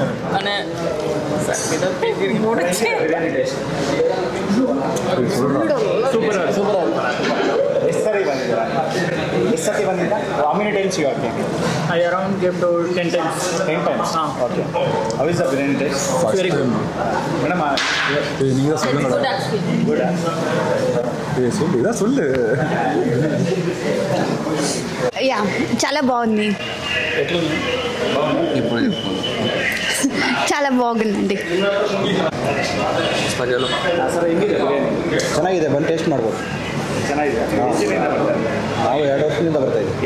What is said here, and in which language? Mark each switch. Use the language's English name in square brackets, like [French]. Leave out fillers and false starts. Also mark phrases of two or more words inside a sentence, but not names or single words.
[Kannada] અને ಎಷ್ಟು ಸರಿ ಬಂದಿದ್ದೀರಾ ಎಷ್ಟು ಸತಿ ಬಂದಿದ್ದ [English] how many times you are caking I around came to 10 times. 10 times okay how is the biryani taste Very good. ಮೇಡಮ್ [Tamil] நீங்க தான் சொல்லுங்க [English] Good actually. ಗುಡ್ [Tamil] சொல்லு இதான் சொல்லு [Telugu] యా చాలా బాగుంది చాలా బాగుందండి [Kannada] ಸರ್ ಹೆಂಗಿದೆ ಬಿರಿಯಾನಿ ಚೆನ್ನಾಗಿದೆ ಬಂದು ಟೇಸ್ಟ್ ಮಾಡ್ಬೋದು ಚೆನ್ನಾಗಿದೆ ಎಷ್ಟು ದಿನದಿಂದ ಬರ್ತಾ ಇದೆ? ನಾವು 2 ವರ್ಷದಿಂದ ಬರ್ತಾ ಇದ್ದೀವಿ